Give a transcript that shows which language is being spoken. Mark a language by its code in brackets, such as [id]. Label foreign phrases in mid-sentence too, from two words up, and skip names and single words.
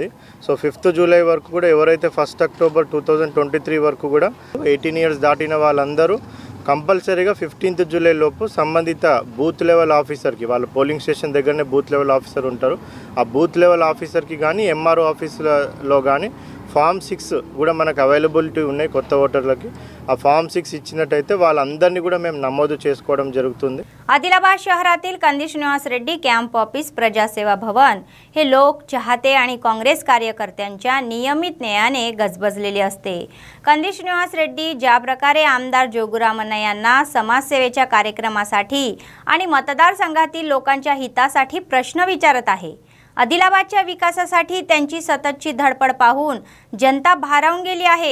[te] సో 5 జూలై వరకు కూడా ఎవరైతే 1 అక్టోబర్ 2023 వరకు కూడా 18 ఇయర్స్ దాటిన వాళ్ళందరూ కంపల్సరీగా 15 జూలై లోపు సంబంధిత బూత్ లెవెల్ ఆఫీసర్కి, వాళ్ళ పోలింగ్ స్టేషన్ దగ్గరనే [en] booth level officer [te] ఉంటారు, ఆ బూత్ లెవెల్ ఆఫీసర్కి కానీ ఎంఆర్ఓ ఆఫీసులో కానీ ఫామ్ 6 కూడా మనకు అవైలబిలిటీ ఉన్నాయి కొత్త ఓటర్లకి. ఆ फॉर्म 6 इచ్చినట్టయితే వాళ్ళందరినీ కూడా మేము నమోదు చేసుకోవడం జరుగుతుంది. [mr] आदिलाबाद शहरातील कंदी श्रीनिवास रेड्डी [en] camp office [mr] प्रजासेवा भवन हे लोक चाहते आणि काँग्रेस कार्यकर्त्यांच्या नियमित नेयाने गजबजलेले असते. कंदी श्रीनिवास रेड्डी ज्या प्रकारे आमदार जोगुरामण्णा यांना समाजसेवेच्या कार्यक्रमासाठी आणि मतदारसंघातील लोकांच्या हितासाठी प्रश्न विचारत आहे, आदिलाबादच्या विकासासाठी त्यांची सततची धडपड पाहून जनता भारावून गेली आहे.